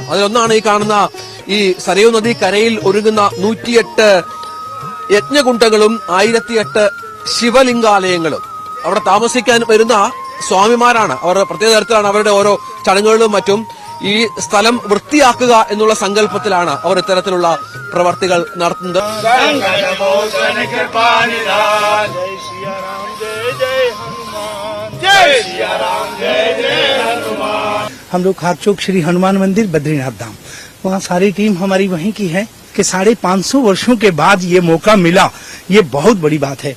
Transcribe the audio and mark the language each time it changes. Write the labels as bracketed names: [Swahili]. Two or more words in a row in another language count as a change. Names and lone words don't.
[Malayalam] അതിലൊന്നാണ് ഈ കാണുന്ന ഈ സരയൂ നദി കരയിൽ ഒരുങ്ങുന്ന 108 യജ്ഞകുണ്ഡങ്ങളും 1008 ശിവലിംഗാലയങ്ങളും. അവിടെ താമസിക്കാൻ വരുന്ന സ്വാമിമാരാണ്. അവർ പ്രത്യേക തരത്തിലാണ് അവരുടെ ഓരോ ചടങ്ങുകളും മറ്റും. ഈ സ്ഥലം വൃത്തിയാക്കുക എന്നുള്ള സങ്കല്പത്തിലാണ് അവർ ഇത്തരത്തിലുള്ള പ്രവർത്തികൾ നടത്തുന്നത്. [Hindi] हम लोग खारचोक श्री हनुमान मंदिर बद्रीनाथ धाम, वहाँ सारी टीम हमारी वहीं की है कि 550 वर्षों के बाद ये मौका मिला, ये बहुत बड़ी बात है।